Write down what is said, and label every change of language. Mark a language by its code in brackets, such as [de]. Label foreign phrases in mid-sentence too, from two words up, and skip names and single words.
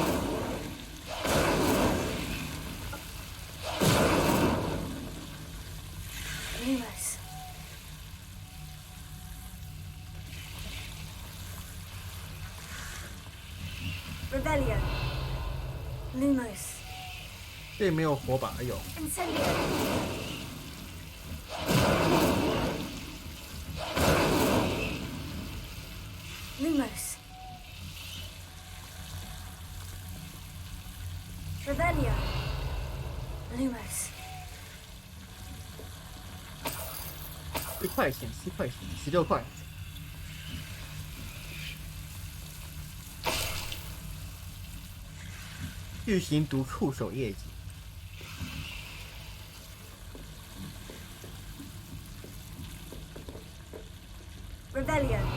[la] Lumos. Revelio. Lumos. [zh] 这里没有火把，有。 [la] Incendio. Lumos. Revelio. Lumos. [zh] 1 块钱，7块钱，16块。巨型毒触手业绩。 [la] Revelio.